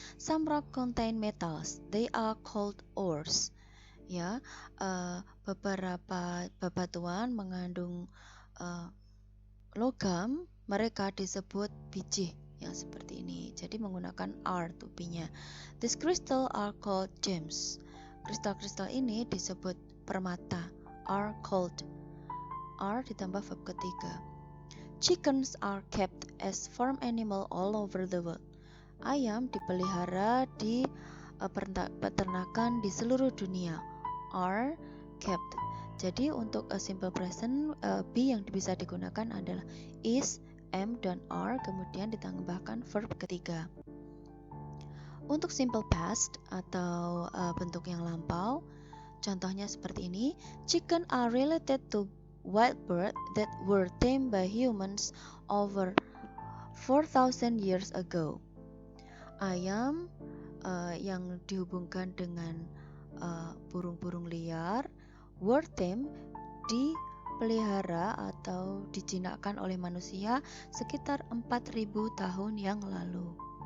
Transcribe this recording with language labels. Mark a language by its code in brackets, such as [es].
[en] Some rock contain metals. They are called ores. [id] Ya, beberapa bebatuan mengandung logam, mereka disebut biji, yang seperti ini. Jadi menggunakan R tupinya. [en] These crystal are called gems. [id] Kristal-kristal ini disebut permata. [en] Are called. [id] R ditambah verb ketiga. [en] Chickens are kept as farm animal all over the world. [id] Ayam dipelihara di peternakan di seluruh dunia. [en] Are kept. [id] Jadi untuk a simple present, be yang bisa digunakan adalah is, am dan are, kemudian ditambahkan verb ketiga. Untuk simple past atau bentuk yang lampau, contohnya seperti ini. [en] Chicken are related to wild bird that were tamed by humans over 4,000 years ago. [id] Ayam yang dihubungkan dengan burung-burung liar [en] were tamed, [id] dipelihara atau dijinakkan oleh manusia sekitar 4.000 tahun yang lalu.